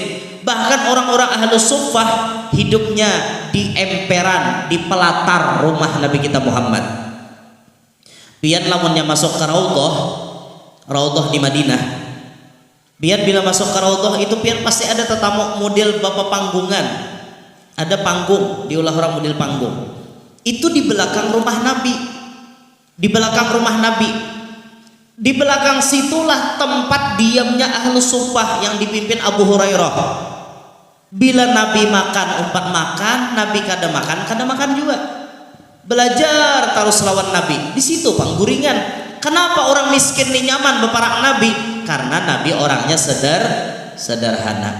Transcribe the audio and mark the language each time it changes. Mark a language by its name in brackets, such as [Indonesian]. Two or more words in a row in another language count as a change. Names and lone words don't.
[Banjar] Bahkan orang-orang [Arabic] أهل الصفة [Banjar] hidupnya di emperan, di pelatar rumah Nabi kita Muhammad. Biar lamunnya masuk ke Raudhah di Madinah. Biar bila masuk ke Raudhah itu biar pasti ada tetamu model bapak panggungan. Ada panggung, diolah orang model panggung. Itu di belakang rumah Nabi. Di belakang rumah Nabi. Di belakang situlah tempat diamnya [Arabic] أهل الصفة [Banjar] yang dipimpin Abu Hurairah. Bila Nabi makan, umpat makan, Nabi kada makan juga. Belajar terus lawan Nabi. Di situ pangguringan. Kenapa orang miskin ini nyaman beparak Nabi? Karena Nabi orangnya sederhana.